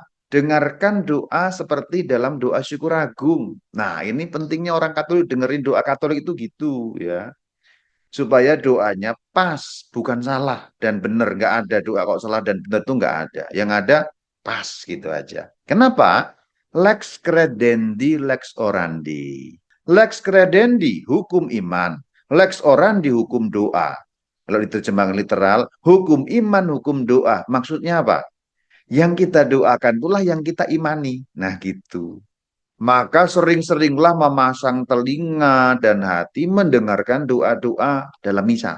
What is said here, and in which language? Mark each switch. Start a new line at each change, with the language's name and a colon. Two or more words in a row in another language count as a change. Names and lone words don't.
Indonesian: Dengarkan doa seperti dalam doa syukur agung. Nah, ini pentingnya orang Katolik dengerin doa Katolik itu gitu ya. Supaya doanya pas, bukan salah dan benar. Nggak ada doa kok salah dan benar itu nggak ada. Yang ada pas gitu aja. Kenapa?
Latin: Lex credendi, lex orandi. Lex credendi,
Indonesian: hukum iman.
Latin: Lex orandi,
Indonesian: hukum doa. Kalau diterjemahkan literal, hukum iman, hukum doa. Maksudnya apa? Yang kita doakan itulah yang kita imani. Nah gitu. Maka sering-seringlah memasang telinga dan hati mendengarkan doa-doa dalam misa.